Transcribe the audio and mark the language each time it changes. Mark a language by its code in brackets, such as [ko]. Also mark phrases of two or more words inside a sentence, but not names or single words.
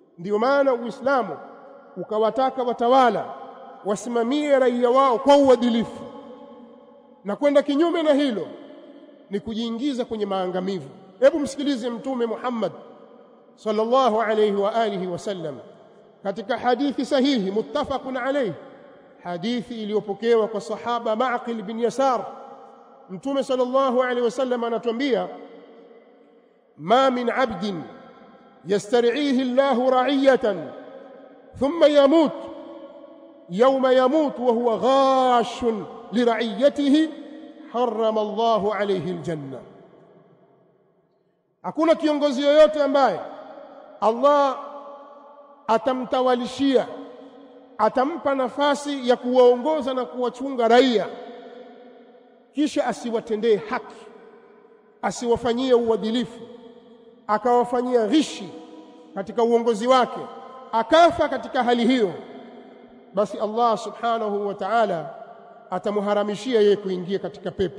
[sw] Ndiyo maana Uislamu ukawataka watawala wasimamie raia wao kwa uadilifu, na kwenda kinyume na hilo ni kujiingiza kwenye maangamivu. Hebu msikilize Mtume Muhammad [ar] صلى الله عليه وعلى آله وسلم [sw] katika hadithi sahihi [ar] متفق عليه, [sw] hadithi iliyopokewa kwa sahaba Ma'qil bin Yasar. Mtume [ar] صلى الله عليه وسلم [sw] anatuambia, [ar] ما من عبد يسترعيه الله رعية ثم يموت يوم يموت وهو غاش لرعيته حرم الله عليه الجنة. [sw] Hakuna kiongozi yoyote ambaye Allah atamtawalishia, atampa nafasi ya kuwaongoza na kuwachunga raia, kisha asiwatendee haki, asiwafanyie uadilifu, akawafanyia ghishi katika uongozi wake, akafa katika hali hiyo, basi Allah [ar] سبحانه وتعالى [sw] atamuharamishia yeye kuingia katika pepo.